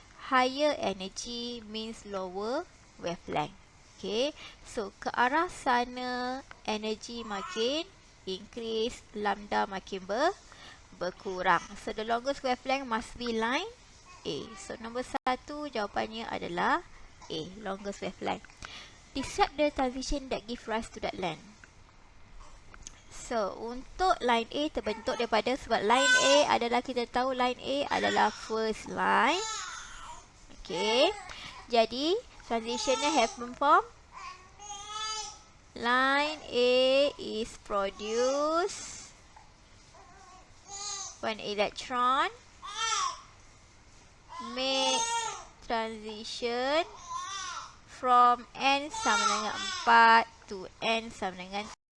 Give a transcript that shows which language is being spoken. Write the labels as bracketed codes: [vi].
[en] Higher energy means lower wavelength. [ms] Okay, so ke arah sana energy makin increase, lambda makin berkurang. [en] So the longest wavelength must be line A. [ms] So nombor 1 jawapannya adalah A, [en] longest wavelength. Describe the transition that give rise to that length. [ms] So untuk line A terbentuk daripada, sebab line A adalah, kita tahu line A adalah first line. [en] Okay, jadi transitionnya happen from line A is produced when electron make transition from N sama dengan 4 to N sama dengan 3.